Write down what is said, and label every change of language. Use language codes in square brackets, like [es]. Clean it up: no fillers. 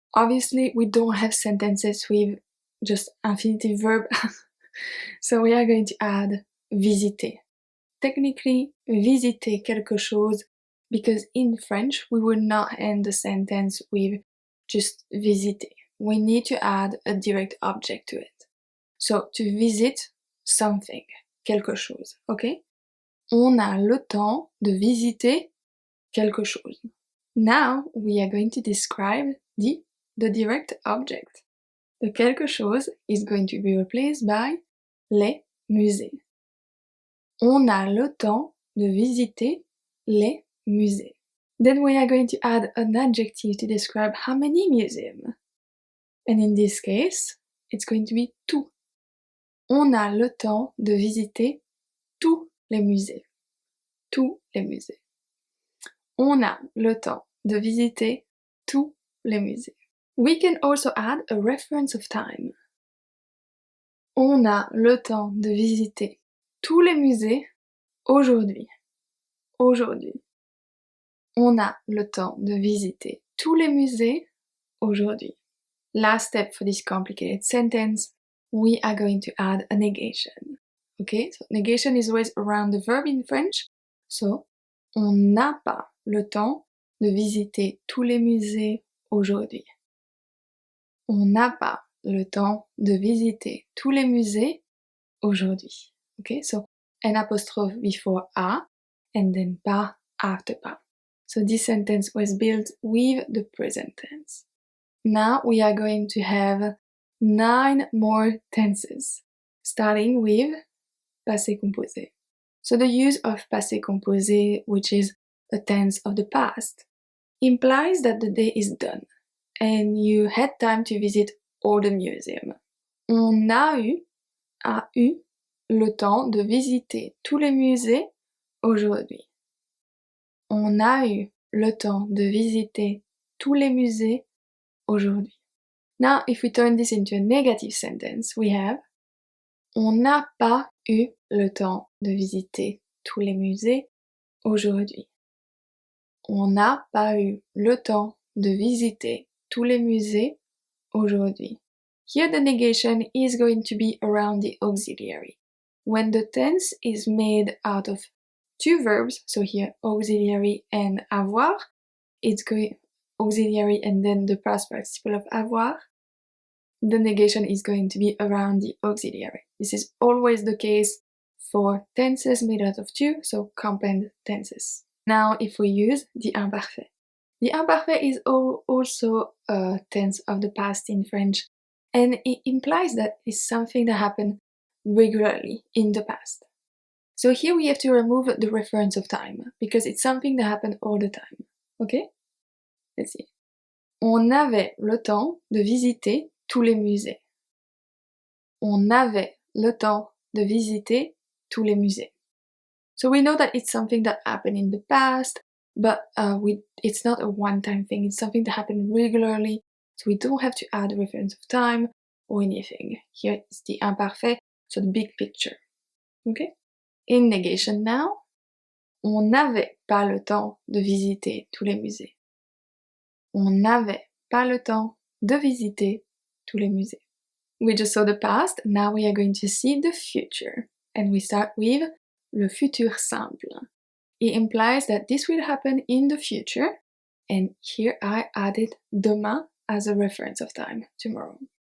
[en] Obviously, we don't have sentences with just infinitive verb, so we are going to add visiter. Technically, [fr] visiter quelque chose, [en] because in French we will not end the sentence with just visiter. We need to add a direct object to it. So to visit something, [fr] quelque chose, [en] okay? [fr] On a le temps de visiter quelque chose. [en] Now we are going to describe the direct object. The [fr] quelque chose [en] is going to be replaced by [fr] les musées. On a le temps de visiter les musées. [en] Then we are going to add an adjective to describe how many museums. And in this case, it's going to be tout. [fr] On a le temps de visiter tous les musées. Tous les musées. On a le temps de visiter tous les musées. [en] We can also add a reference of time. [fr] On a le temps de visiter tous les musées aujourd'hui. Aujourd'hui. On a le temps de visiter tous les musées aujourd'hui. [en] Last step for this complicated sentence, we are going to add a negation. Okay, so negation is always around the verb in French. [fr] So, on n'a pas le temps de visiter tous les musées aujourd'hui. On n'a pas le temps de visiter tous les musées aujourd'hui. [en] Okay, so an apostrophe before a and then pas after pas. So this sentence was built with the present tense. Now we are going to have 9 more tenses, starting with passé composé. So the use of passé composé, which is a tense of the past, implies that the day is done and you had time to visit all the museums. [fr] On a eu le temps de visiter tous les musées aujourd'hui. On a eu le temps de visiter tous les musées aujourd'hui. [en] Now, if we turn this into a negative sentence, we have [fr] on n'a pas eu le temps de visiter tous les musées aujourd'hui. On n'a pas eu le temps de visiter tous les musées aujourd'hui. [en] Here the negation is going to be around the auxiliary. When the tense is made out of 2 verbs, so here auxiliary and avoir, it's going auxiliary and then the past participle of avoir. the negation is going to be around the auxiliary. This is always the case for tenses made out of two, so compound tenses. Now, if we use the imparfait. The imparfait is also a tense of the past in French, and it implies that it's something that happened regularly in the past. So here we have to remove the reference of time, because it's something that happened all the time. Okay? Let's see. [fr] On avait le temps de visiter tous les musées. On avait le temps de visiter tous les musées. [en] So we know that it's something that happened in the past, but it's not a one-time thing. It's something that happened regularly, so we don't have to add a reference of time or anything. Here is the imparfait, so the big picture. Okay? In negation now, [fr] on n'avait pas le temps de visiter tous les musées. On n'avait pas le temps de visiter tous les musées. [en] We just saw the past, now we are going to see the future. And we start with le futur simple. It implies that this will happen in the future, and here I added demain as a reference of time, tomorrow.